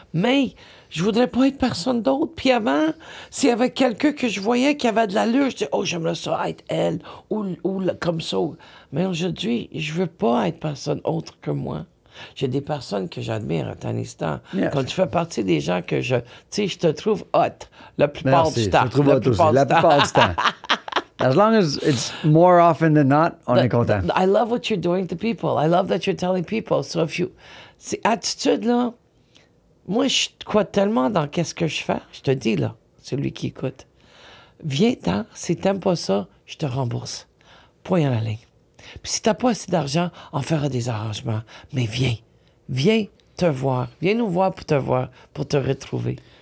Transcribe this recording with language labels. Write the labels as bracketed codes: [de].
[fr] Mais je voudrais pas être personne d'autre. Puis avant, s'il y avait quelqu'un que je voyais qui avait de l'allure, je disais, oh, j'aimerais ça être elle, ou comme ça. Mais aujourd'hui, je veux pas être personne autre que moi. J'ai des personnes que j'admire à Tanistan. [en] Yes. [fr] Quand tu fais partie des gens que je... Tu sais, je te trouve hot la plupart Merci, du temps. je te trouve hot aussi, la plupart du temps. [en] As long as it's more often than not, [fr] on est content. [en] I love what you're doing to people. I love that you're telling people. So if you... [fr] C'est attitude, là... Moi, je crois tellement dans qu'est-ce que je fais. Je te dis, là, celui qui écoute. Viens-t'en. Si t'aimes pas ça, je te rembourse. Point à la ligne. Puis si t'as pas assez d'argent, on fera des arrangements. Mais viens. Viens te voir. Viens nous voir, pour te retrouver.